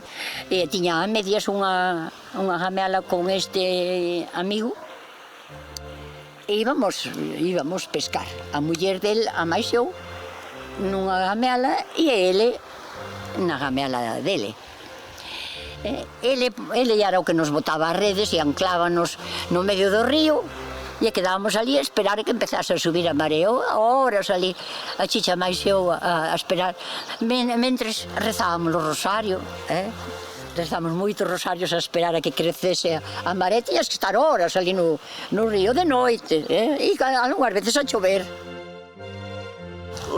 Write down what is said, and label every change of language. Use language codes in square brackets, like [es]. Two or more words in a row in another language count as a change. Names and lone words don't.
[pt] E tinha a medias uma ramela com este amigo e íbamos pescar. A mulher dele, a mais eu, numa ramela e ele na ramela dele. [gl] Ele era o que nos botaba as redes e anclábamos no medio do río e quedábamos ali a esperar que empezase a subir a mareo, horas ali, a chicha máis eu a esperar, mentres rezábamos o rosario, rezábamos moitos rosarios a esperar a que crecese a maré, tiñas que estar horas ali no río de noite, e algunhas veces a chover.